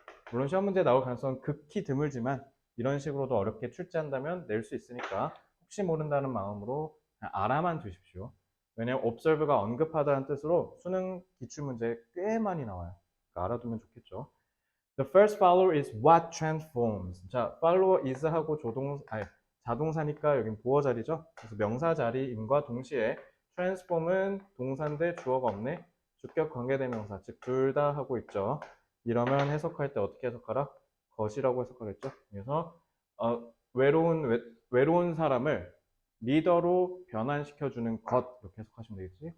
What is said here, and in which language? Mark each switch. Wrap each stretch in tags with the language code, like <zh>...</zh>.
<ko>물론 시험 문제 나올 가능성은 극히 드물지만 이런 식으로도 어렵게 출제한다면 낼 수 있으니까 혹시 모른다는 마음으로 알아만 두십시오. 왜냐면 observe가 언급하다는 뜻으로 수능 기출문제에 꽤 많이 나와요. 그러니까 알아두면 좋겠죠.</ko> <en>The first follower is what transforms.</en> <ko>자,</ko> <en>follower is</en> <ko>하고 자동사니까 여긴 보어 자리죠. 그래서 명사 자리임과 동시에 transform은 동사인데 주어가 없네. 주격 관계대명사, 즉 둘 다 하고 있죠. 이러면 해석할 때 어떻게 해석하라? 것이라고 해석하겠죠. 그래서 외로운 사람을 리더로 변환시켜주는 것 이렇게 해석하시면 되겠지.</ko>